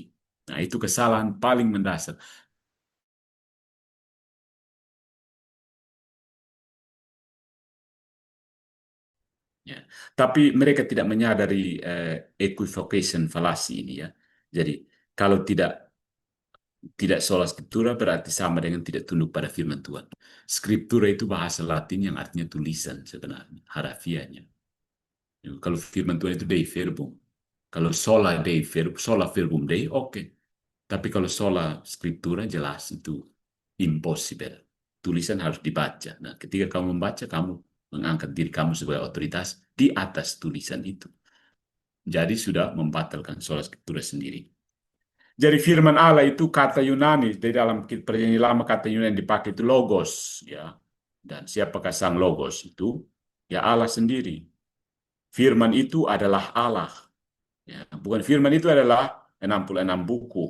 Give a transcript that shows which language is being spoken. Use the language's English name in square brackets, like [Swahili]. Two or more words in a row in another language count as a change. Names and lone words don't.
[Indonesian] Nah, itu kesalahan paling mendasar. Ya. Tapi mereka tidak menyadari [English] equivocation fallacy [Indonesian] ini ya. Jadi kalau tidak [Latin] sola scriptura [Indonesian] berarti sama dengan tidak tunduk pada firman Tuhan. Scriptura itu bahasa Latin yang artinya tulisan sebenarnya, harafiahnya. Ya, kalau firman Tuhan itu [Latin] Dei verbum. Kalau sola verbum Dei, [Indonesian] oke. Tapi kalau [Latin] sola scriptura [Indonesian] jelas itu impossible. Tulisan harus dibaca. Nah, ketika kamu membaca, kamu mengangkat diri kamu sebagai otoritas di atas tulisan itu. Jadi sudah membatalkan [Latin] sola scriptura [Indonesian] sendiri. Jadi firman Allah itu kata Yunani, di dalam perjanjian lama kata Yunani yang dipakai itu logos, ya. Dan siapakah sang logos itu? Ya Allah sendiri. Firman itu adalah Allah. Ya, bukan firman itu adalah 66 buku.